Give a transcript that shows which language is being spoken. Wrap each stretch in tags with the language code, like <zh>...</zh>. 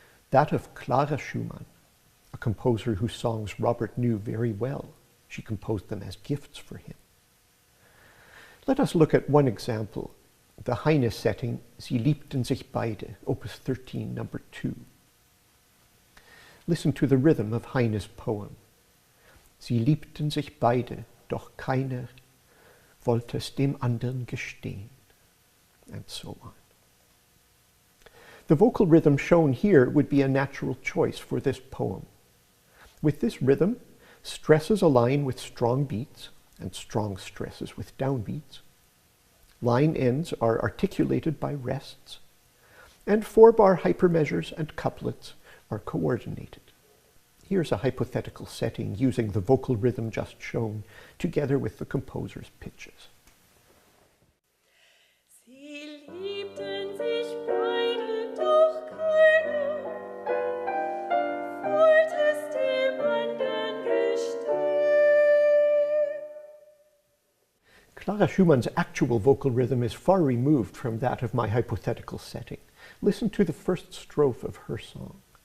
<en>That of Clara Schumann, a composer whose songs Robert knew very well. She composed them as gifts for him. Let us look at one example, the Heine setting, Sie liebten sich beide, Opus 13, number 2. Listen to the rhythm of Heine's poem.</en> <de>Sie liebten sich beide, doch keiner wollte es dem anderen gestehen,</de> <en>and so on. The vocal rhythm shown here would be a natural choice for this poem. With this rhythm, stresses align with strong beats and strong stresses with downbeats. Line ends are articulated by rests, and 4-bar hypermeasures and couplets are coordinated. Here's a hypothetical setting using the vocal rhythm just shown, together with the composer's pitches.</en> <de>Sie liebten sich beide, doch keiner wollte es dem anderen gestehen.</de> <en>Clara Schumann's actual vocal rhythm is far removed from that of my hypothetical setting. Listen to the first strophe of her song.</en>